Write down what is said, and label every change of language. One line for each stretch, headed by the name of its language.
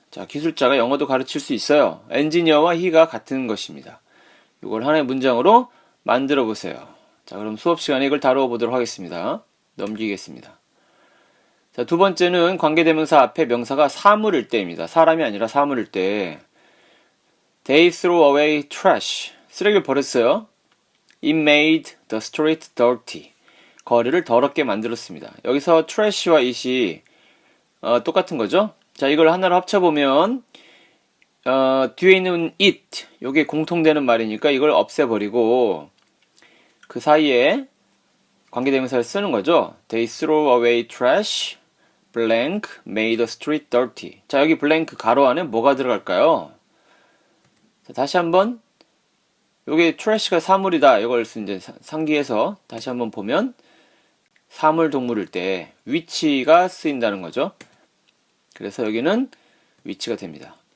Korean: 자, 기술자가 영어도 가르칠 수 있어요. engineer와 he가 같은 것입니다. 이걸 하나의 문장으로 만들어 보세요. 자, 그럼 수업 시간에 이걸 다루어 보도록 하겠습니다. 넘기겠습니다. 자, 두 번째는 관계대명사 앞에 명사가 사물일 때입니다. 사람이 아니라 사물일 때.
English: They threw away trash.
Korean: 쓰레기를 버렸어요.
English: It made the street dirty.
Korean: 거리를 더럽게 만들었습니다. 여기서 trash와 it이 똑같은 거죠. 자, 이걸 하나로 합쳐보면 뒤에 있는 it, 요게 공통되는 말이니까 이걸 없애버리고 그 사이에 관계대명사를 쓰는 거죠.
English: They threw away trash, blank, made the street dirty.
Korean: 자, 여기 blank 가로 안에 뭐가 들어갈까요? 자, 다시 한번 요게 trash가 사물이다. 이걸 이제 상기해서 다시 한번 보면 사물 동물일 때 which가 쓰인다는 거죠. 그래서 여기는 which가 됩니다.